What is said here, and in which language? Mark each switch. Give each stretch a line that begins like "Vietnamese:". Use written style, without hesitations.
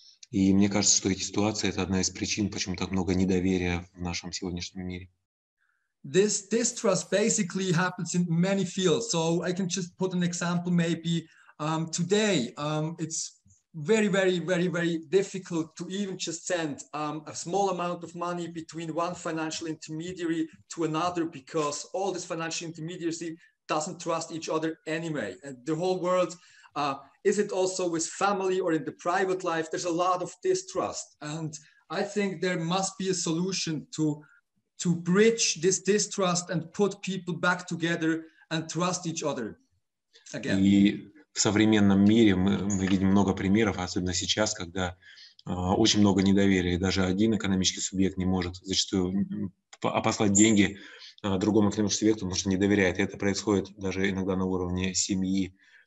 Russian: И мне кажется, что эти ситуации – это одна из причин, почему так много недоверия в нашем сегодняшнем мире.
English: This distrust basically happens in many fields. So I can just put an example, maybe today, it's very, very, very, very difficult to even just send a small amount of money between one financial intermediary to another, because all this financial intermediaries doesn't trust each other anyway. And the whole world, is it also with family or in the private life, there's a lot of distrust. And I think there must be a solution to bridge this distrust and put people back together and trust each other again.
Russian: И в современном мире мы видим много примеров, особенно сейчас, когда очень много недоверия. И даже один экономический субъект не может зачастую послать деньги другому экономическому субъекту, потому что не доверяет. И это происходит даже иногда на уровне семьи.